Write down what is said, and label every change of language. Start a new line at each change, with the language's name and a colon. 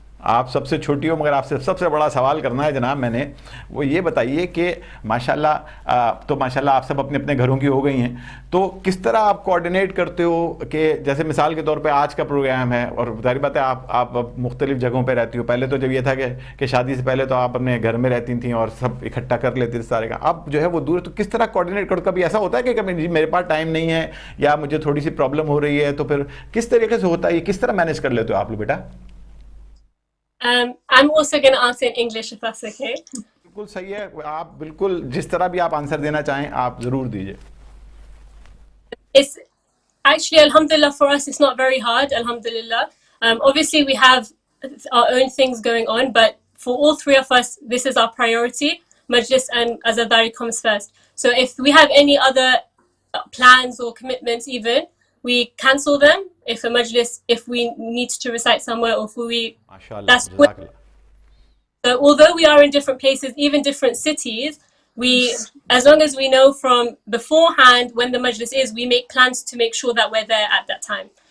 Urdu: آپ سب سے چھوٹی ہو مگر آپ سے سب سے بڑا سوال کرنا ہے جناب میں نے، وہ یہ بتائیے کہ ماشاءاللہ تو ماشاءاللہ آپ سب اپنے اپنے گھروں کی ہو گئی ہیں، تو کس طرح آپ کوآرڈینیٹ کرتے ہو کہ جیسے مثال کے طور پہ آج کا پروگرام ہے، اور ظاہر بات ہے آپ مختلف جگہوں پہ رہتی ہو، پہلے تو جب یہ تھا کہ شادی سے پہلے تو آپ اپنے گھر میں رہتی تھیں اور سب اکٹھا کر لیتی تھے سارے کا، اب جو ہے وہ دور ہے، تو کس طرح کوآرڈینیٹ کرو؟ کبھی ایسا ہوتا ہے کہ کبھی جی میرے پاس ٹائم نہیں ہے یا مجھے تھوڑی سی پرابلم ہو رہی ہے، تو پھر کس طریقے سے ہوتا ہے، یہ کس طرح مینیج کر لیتے ہو آپ لوگ بیٹا؟
English: I'm also going to answer in English if that's okay.
Urdu: بالکل صحیح ہے، آپ بالکل جس طرح بھی آپ آنسر دینا چاہیں آپ ضرور دیجئے۔
English: It's actually, alhamdulillah, for us it's not very hard, alhamdulillah. Obviously we have our own things going on, but for all three of us this is our priority. Majlis and Azadari comes first. So if we have any other plans or commitments even, we cancel them if a majlis, if we need to recite somewhere, or if we, that's what, so although we are in different places, even different cities, we, as long as we know from beforehand when the majlis is, we make plans to make sure that we're there at that time.